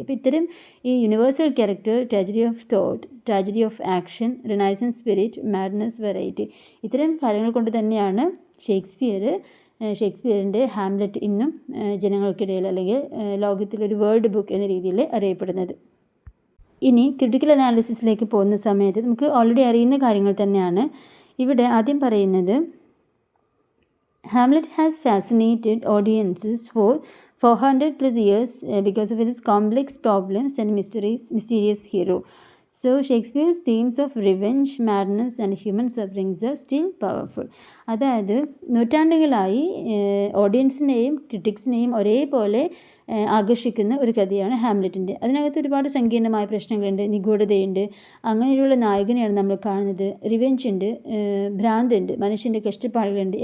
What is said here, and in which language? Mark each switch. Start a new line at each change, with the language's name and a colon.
Malayalam: അപ്പോൾ ഇത്തരം ഈ universal character, tragedy of thought, tragedy of action, renaissance spirit, madness, variety, ഇത്തരം കാര്യങ്ങൾ കൊണ്ട് തന്നെയാണ് ഷേക്സ്പിയറിൻ്റെ ഹാംലെറ്റ് ഇന്നും ജനങ്ങൾക്കിടയിൽ അല്ലെങ്കിൽ ലോകത്തിലൊരു വേൾഡ് ബുക്ക് എന്ന രീതിയിൽ അറിയപ്പെടുന്നത്. ഇനി ക്രിട്ടിക്കൽ അനാലിസിസിലേക്ക് പോകുന്ന സമയത്ത് നമുക്ക് ഓൾറെഡി അറിയുന്ന കാര്യങ്ങൾ തന്നെയാണ്. ഇവിടെ ആദ്യം പറയുന്നത്,
English: Hamlet has fascinated audiences for 400+ years because of its complex problems and mysterious hero. So Shakespeare's themes of revenge, madness and human sufferings are still powerful.
Malayalam: അതായത് നൂറ്റാണ്ടുകളായി ഓഡിയൻസിനെയും ക്രിട്ടിക്സിനെയും ഒരേപോലെ ആകർഷിക്കുന്ന ഒരു കഥയാണ് ഹാംലെറ്റിൻ്റെ. അതിനകത്ത് ഒരുപാട് സങ്കീർണമായ പ്രശ്നങ്ങളുണ്ട്, നിഗൂഢതയുണ്ട്. അങ്ങനെയുള്ള നായകനെയാണ് നമ്മൾ കാണുന്നത്. റിവെഞ്ച് ഉണ്ട്, ഭ്രാന്തുണ്ട്, മനുഷ്യൻ്റെ കഷ്ടപ്പാടുകളുണ്ട്.